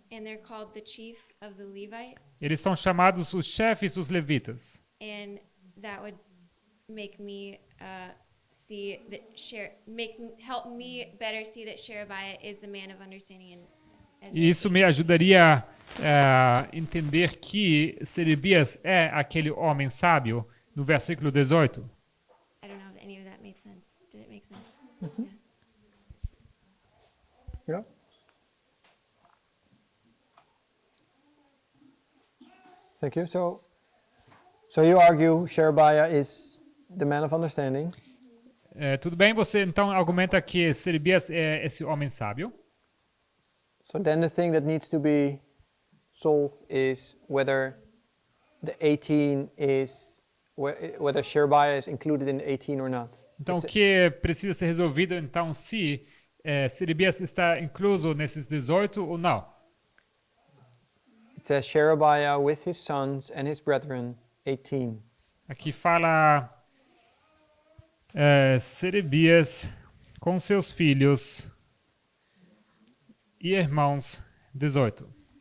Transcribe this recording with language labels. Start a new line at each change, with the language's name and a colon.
English: And they're called the chief of the Levites.
Portuguese: Eles são chamados os chefes dos levitas.
English: And that would make me see that help me better see that Sherebiah is a man of understanding.
Portuguese: E isso me ajudaria a entender que Serebias é aquele homem sábio no versículo 18.
English: I don't know if any of that made sense. Did it make sense? Yeah. Thank you. So you argue Sherebiah is the man of understanding.
Portuguese: Tudo bem, você então argumenta que Serebias é esse homem sábio.
English: So then the thing that needs to be solved is whether the 18 is whether Sherebiah is included in the 18 or not.
Portuguese: Então o que precisa ser resolvido então se Serebias está incluso nesses 18 ou não.
English: It says Sherebiah with his sons and his brethren, 18.
Portuguese: Aqui fala Serebias com seus filhos e irmãos, 18.